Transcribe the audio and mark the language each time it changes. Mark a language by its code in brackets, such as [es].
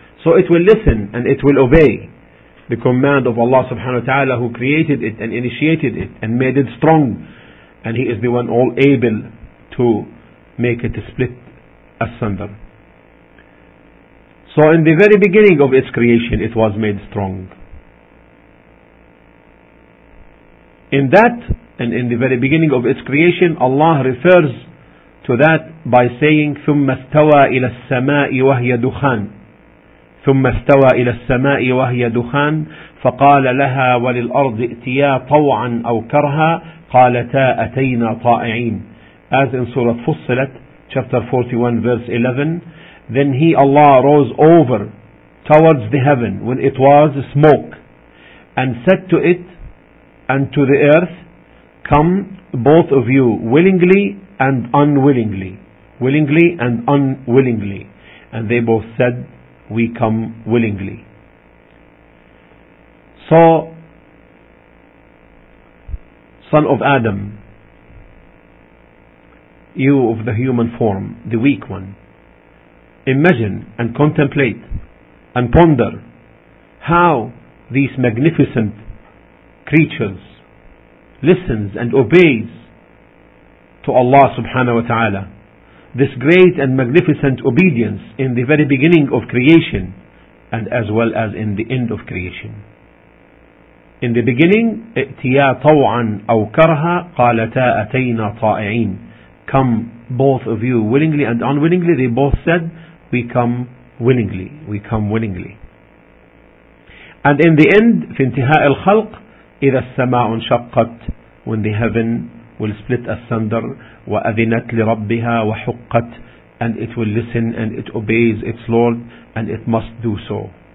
[en] So it will listen and it will obey the command of Allah subhanahu wa ta'ala, who created it and initiated it and made it strong, and he is the one all able to make it split asunder. So in the very beginning of its creation, it was made strong. In that, and in the very beginning of its creation, Allah refers to that by saying, [ar] ثُمَّ اسْتَوَى إِلَى السَّمَاءِ وَهِيَ دُخَانٌ ثُمَّ اسْتَوَى إِلَى السَّمَاءِ وَهِيَ دُخَانٌ فَقَالَ لَهَا وَلِلْأَرْضِ ائْتِيَا طَوْعًا أَوْ كَرْهًا قَالَتَا أَتَيْنَا طَائِعِينَ. [en] As in Surah Fussilat, chapter 41, verse 11, then he, Allah, rose over towards the heaven when it was smoke, and said to it and to the earth, come both of you willingly and unwillingly, willingly and unwillingly. And they both said, we come willingly. So, son of Adam, you of the human form, the weak one, imagine and contemplate and ponder how these magnificent creatures listens and obeys to Allah subhanahu wa ta'ala. This great and magnificent obedience in the very beginning of creation and as well as in the end of creation. In the beginning, [ar] ائتيَا طَوْعًا أَوْ كَرْهًا قَالَتَا أَتَيْنَا طَائِعِينَ. [en] Come both of you willingly and unwillingly. They both said, we come willingly, we come willingly. And in the end, [ar] في انتهاء الخلق, إذا السماء انشقت, [en] when the heaven will split asunder, [ar] وأذنت لربها وحقت, [en] and it will listen and it obeys its Lord, and it must do so.